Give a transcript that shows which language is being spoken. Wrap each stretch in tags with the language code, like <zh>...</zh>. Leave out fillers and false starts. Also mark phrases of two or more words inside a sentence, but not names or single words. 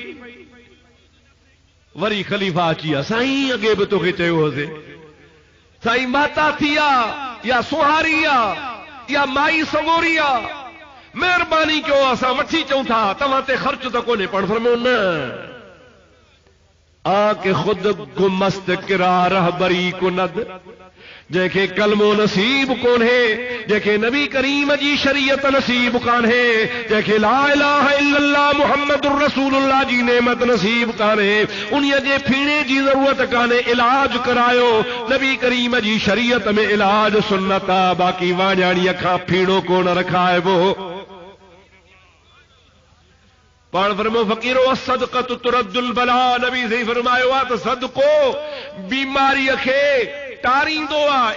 <sd>वरी ख़लीफ़ा अची विया, साईं अॻे बि तोखे चयो होसीं, साईं माता थी आहे या सुहारी आहे या माई सगोरी आहे, महिरबानी कयो असां वठी अचूं था, तव्हां ते ख़र्च त कोन्हे। पण फरमायो न,</sd> <fa>آنکه خود گمست کرا رهبری کند,</fa> <sd>जंहिंखे कलमो नसीब कोन्हे, जंहिंखे नबी करीम जी शरीयत नसीब कान्हे, जंहिंखे</sd> <ar>لا إله إلا الله محمد رسول الله</ar> <sd>जी नेमत नसीब कान्हे, उन्हीअ जे फीणे जी ज़रूरत कान्हे। इलाज करायो, नबी करीम जी शरीयत में इलाज सुन्नत आहे, बाक़ी वाणियाणीअ खां फीणो कोन रखाइबो। पाण फरमो फ़कीरो</sd> <ar>صدقة ترد البلاء,</ar> <sd>नबी सही फरमायो आहे त सदको बीमारीअ खे टारींदो आहे।</sd>